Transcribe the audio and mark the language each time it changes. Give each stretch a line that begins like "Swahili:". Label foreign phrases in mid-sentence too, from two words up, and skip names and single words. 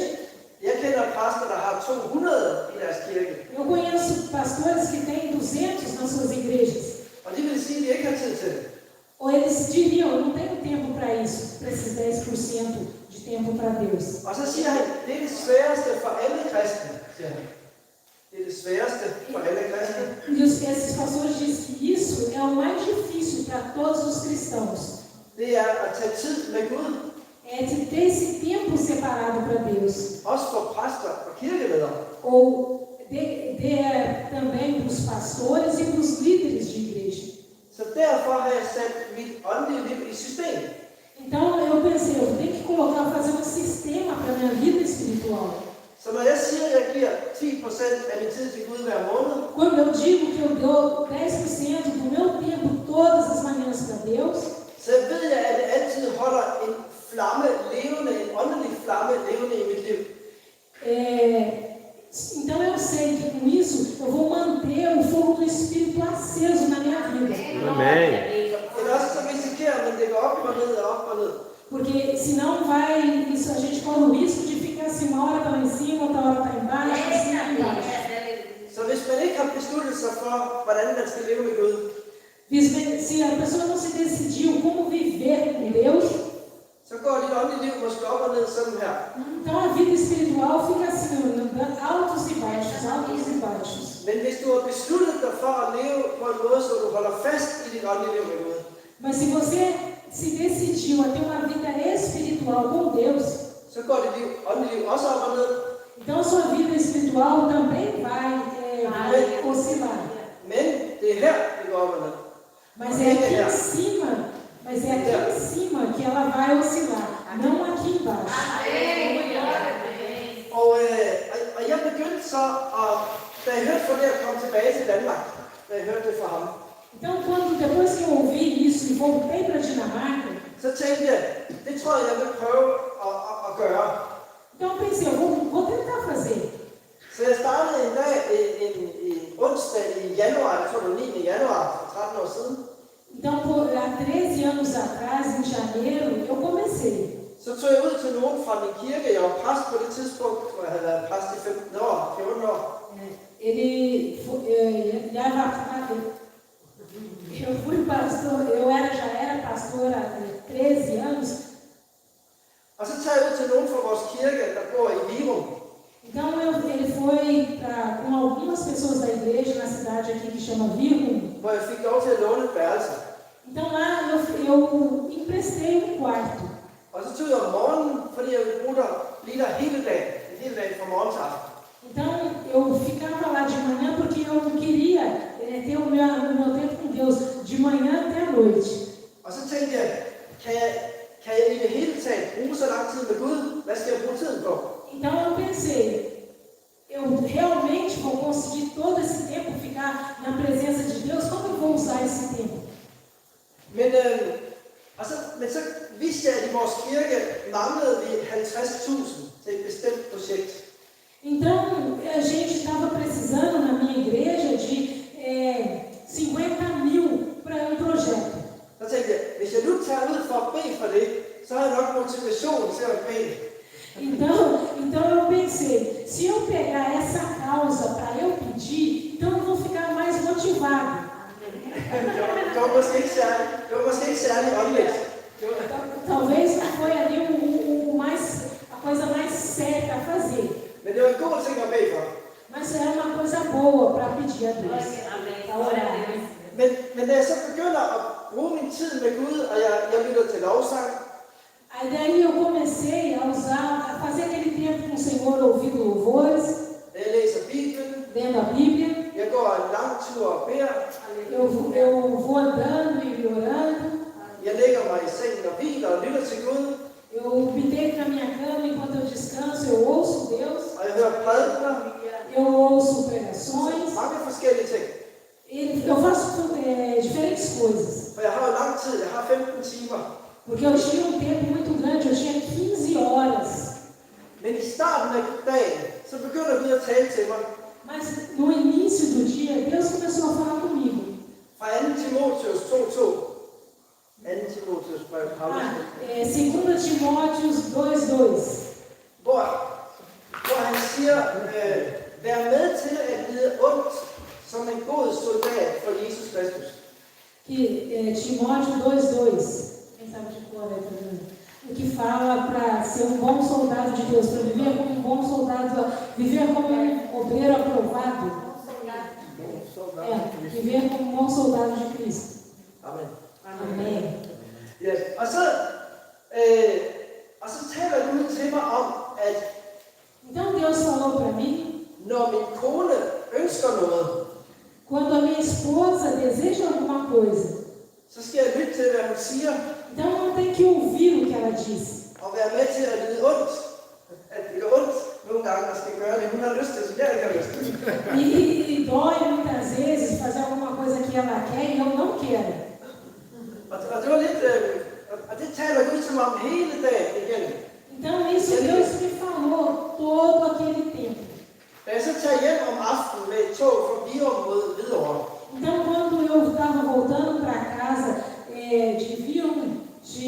Danish: Jeg kender præster, der har 200 i deres kirke.
Portuguese: Eu conheço pastores que têm 200 nas suas igrejas.
Danish: Og de vil sige, at de ikke har tid til det.
Portuguese: Ou eles diriam, eu não tenho tempo para isso, para esses 10% de tempo para Deus.
Danish: Og så siger han, det er det sværeste for alle kristne, siger han. Det er det sværeste for alle kristne.
Portuguese: E esses pastores dizem que isso é o mais difícil para todos os cristãos.
Danish: Det er at tage tid med Gud.
Portuguese: É de ter esse tempo separado para Deus.
Danish: Også for præster og kirkeledere.
Portuguese: Ou também para os pastores e para os líderes de igreja.
Danish: Så derfor har jeg sat mit åndelige liv i system.
Portuguese: Então eu pensei, eu tenho que fazer um sistema para minha vida espiritual.
Danish: Så når jeg siger, at jeg giver 10% af min tid til Gud hver måned,
Portuguese: Quando eu digo que eu dou 10% do meu tempo todas as manhãs para Deus,
Danish: så ved jeg, at det altid holder en flamme levende, en åndelig flamme levende i mit liv.
Portuguese: então eu sei que com isso eu vou manter o fogo do Espírito aceso na minha vida. Amém.
Danish: Eller også så risikerer man, det går op og ned og op og ned.
Portuguese: Porque senão a gente corre o risco de ficar assim, uma hora está lá em cima, outra hora está embaixo, assim, embaixo.
Danish: Så hvis man ikke har besluttet sig for, hvordan man skal leve med Gud,
Portuguese: Se a pessoa não se decidiu como viver com Deus,
Danish: så går dit åndelige liv måske op og ned sådan her.
Portuguese: então a vida espiritual fica assim, altos e baixos, altos e baixos.
Danish: Men hvis du har besluttet dig for at leve på en måde, så du holder fast i dit åndelige liv med Gud,
Portuguese: Mas se você se decidiu a ter uma vida espiritual com Deus,
Danish: så går dit åndelige liv også op og ned.
Portuguese: então a sua vida espiritual também vai oscilar.
Danish: Men det er her, det går op og ned.
Portuguese: Mas é aqui em cima que ela vai oscilar, não aqui embaixo.
Danish: Og jeg begyndte så, da jeg hørte fra det at komme tilbage til Danmark, da jeg hørte det fra ham,
Portuguese: Então, depois que eu ouvi isso e voltei para a Dinamarca,
Danish: så tænkte jeg, det tror jeg vil prøve at gøre.
Portuguese: então eu pensei, eu vou tentar fazer.
Danish: Så jeg startede en dag, en onsdag i januar, jeg tror det var 9. januar, for 13 år siden.
Portuguese: Então, há 13 anos atrás, em janeiro, eu comecei.
Danish: Så tog jeg ud til nogen fra min kirke, jeg var præst på det tidspunkt, hvor jeg havde været præst i 15 år, 14 år.
Portuguese: Eu fui pastor, já era pastor há 13 anos.
Danish: Og så tager jeg ud til nogen fra vores kirke, der bor i Virum.
Portuguese: Então ele foi com algumas pessoas da igreja na cidade aqui que chama Virum.
Danish: Hvor jeg fik lov til at låne et værelse.
Portuguese: Então lá eu emprestei quarto.
Danish: Og så tog jeg om morgenen, fordi jeg ville bruge der lige der hele dagen. En hel dag fra morgen til aften.
Portuguese: Então eu ficava lá de manhã porque eu queria ter o meu tempo com Deus de manhã até a noite.
Danish: Og så tænkte jeg, kan jeg i det hele taget bruge så lang tid med Gud? Hvad skal jeg bruge tiden på?
Portuguese: Então eu pensei, eu realmente vou conseguir todo esse tempo ficar na presença de Deus? Como eu vou usar esse tempo?
Danish: Men så vidste jeg, at i vores kirke manglede vi 50.000 til et bestemt projekt.
Portuguese: Então a gente estava precisando na minha igreja de 50.000 para um projeto.
Danish: Så tænkte jeg, hvis jeg nu tager ud for at bede for det, så har jeg nok motivation til at bede.
Portuguese: Então eu pensei, se eu pegar essa causa para eu pedir, então eu vou ficar mais motivado.
Danish: Det var måske ikke særlig åndeligt.
Portuguese: Talvez não foi ali a coisa mais certa a fazer.
Danish: Men det var en god ting at bede for.
Portuguese: Mas era uma coisa boa para pedir a Deus. Para orar.
Danish: Men da jeg så begynder at bruge min tid med Gud, og jeg lytter til lovsang,
Portuguese: Aí daí eu comecei a fazer aquele tempo com o Senhor, ouvindo louvores,
Danish: jeg læser Bibelen,
Portuguese: lendo a Bíblia.
Danish: jeg går en lang tur og beder,
Portuguese: Eu vou andando e orando.
Danish: jeg lægger mig i sengen og hviler og lytter til Gud,
Portuguese: Eu me deito na minha cama enquanto eu descanso, eu ouço Deus,
Danish: og jeg hører prædikener,
Portuguese: eu ouço pregações,
Danish: mange forskellige ting.
Portuguese: Eu faço diferentes coisas.
Danish: For jeg har jo lang tid, jeg har 15 timer.
Portuguese: Porque eu tinha um tempo muito grande, eu tinha 15 horas.
Danish: Men i starten af dagen, så begynder Gud at tale til mig.
Portuguese: Mas no início do dia, Deus começou a falar comigo.
Danish: Fra 2. Timotheus 2:2. 2. Timotheus brev, Paulus.
Portuguese: 2 Timóteos 2:2.
Danish: Hvor han siger, vær med til at lide ondt som en god soldat for Jesus Kristus.
Portuguese: Timóteo 2:2. Quem sabe de cor aí pra mim? O que fala para ser um bom soldado de Deus, para viver como um bom soldado, viver como um obreiro aprovado. Viver como um bom soldado de Cristo. Amen. Amém. Yes.
Danish: Og så taler Gud til mig om, at
Portuguese: Então Deus falou para mim,
Danish: når min kone ønsker noget,
Portuguese: quando a minha esposa deseja alguma coisa,
Danish: så skal jeg lytte til, hvad hun siger,
Portuguese: então eu tenho que ouvir o que ela diz.
Danish: og være med til at lide ondt. At det gør ondt nogle gange, og skal gøre det. Hun har lyst til, så jeg ikke har lyst til.
Portuguese: E dói muitas vezes fazer alguma coisa que ela quer e eu não quero.
Danish: Og det var lidt, og det taler Gud til mig om hele dagen igen.
Portuguese: Então isso Deus me falou todo aquele tempo.
Danish: Da jeg så tager hjem om aftenen med et tog fra Virum mod Hvidovre,
Portuguese: Então quando eu estava voltando para casa de Virum, de